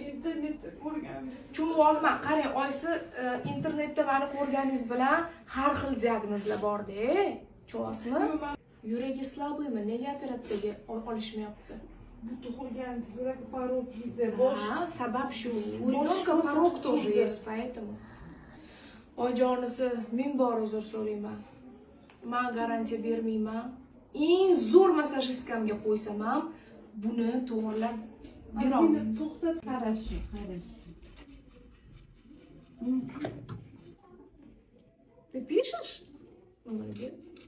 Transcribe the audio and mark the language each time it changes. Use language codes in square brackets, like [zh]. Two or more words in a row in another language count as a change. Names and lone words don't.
[uz] Internetda ko'rganmiz. Tushunib olman, qarang, oysi internetda meni ko'rganingiz bilan har xil diagnozlar bor-da. Tushunyapsizmi? Yuragi slabiymi? Nega operatsiyaga olishmayapti? Bu tug'ilgan yurak porok yedi. Bosh sabab shu. [ru] У ребенка порог тоже есть, поэтому. [uz] Ojonisi, men bor uzr so'rayman. Men garantiya bermayman. Eng zo'r massajistkamga qo'ysam ham buni to'g'rilab bera olmayman. To'xtat, qarash. [ru] Ты пишешь? Молодец.